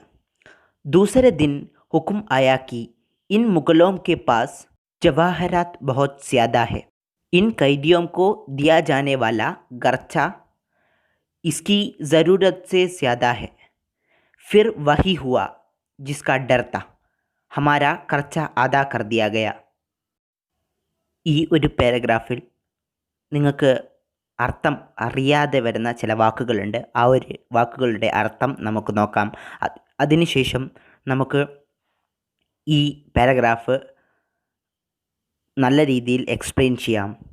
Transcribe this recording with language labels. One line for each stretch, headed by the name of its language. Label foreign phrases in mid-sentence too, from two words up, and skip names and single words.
Hindi: दूसरे दिन हुक्म आया कि इन मुगलों के पास जवाहरात बहुत ज़्यादा है. इन कैदियों को दिया जाने वाला खर्चा इसकी ज़रूरत से ज़्यादा है. फिर वही हुआ जिसका डर था. हमारा खर्चा आधा कर दिया गया.
Malayalam: ഈ ഒരു പാരഗ്രാഫിൽ നിങ്ങൾക്ക് അർത്ഥം അറിയാതെ വരുന്ന ചില വാക്കുകളുണ്ട്. ആ ഒരു വാക്കുകളുടെ അർത്ഥം നമുക്ക് നോക്കാം. അതിനുശേഷം നമുക്ക് ഈ പാരഗ്രാഫ് നല്ല രീതിയിൽ എക്സ്പ്ലെയിൻ ചെയ്യാം.